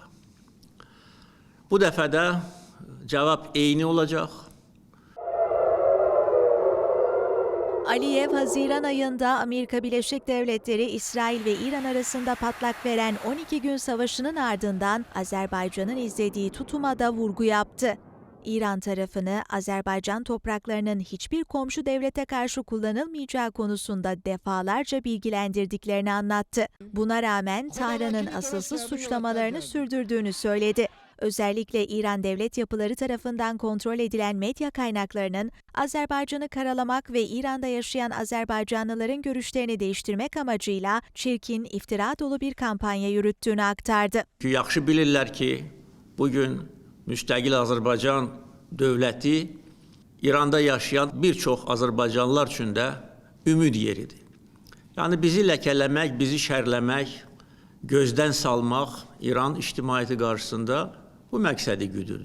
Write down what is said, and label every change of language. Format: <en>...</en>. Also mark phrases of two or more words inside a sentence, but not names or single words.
<az>Bu dəfə də cavab eyni olacaq.</az> <tr>Aliyev, Haziran ayında Amerika Birleşik Devletleri, İsrail ve İran arasında patlak veren 12 gün savaşının ardından Azerbaycan'ın izlediği tutuma da vurgu yaptı. İran tarafını Azerbaycan topraklarının hiçbir komşu devlete karşı kullanılmayacağı konusunda defalarca bilgilendirdiklerini anlattı. Buna rağmen Tahran'ın asılsız suçlamalarını sürdürdüğünü söyledi. Özellikle İran devlet yapıları tarafından kontrol edilen medya kaynaklarının Azerbaycan'ı karalamak ve İran'da yaşayan Azerbaycanlıların görüşlerini değiştirmek amacıyla çirkin, iftira dolu bir kampanya yürüttüğünü aktardı.</tr> <az>Yaxşı bilirlər ki, bugün müstəqil Azərbaycan dövləti İranda yaşayan bir çox Azərbaycanlılar üçün də ümid yeridir. Yəni bizi ləkələmək, bizi şərləmək, gözdən salmaq İran ictimaiyyəti qarşısında bu məqsədi güdürdü.</az>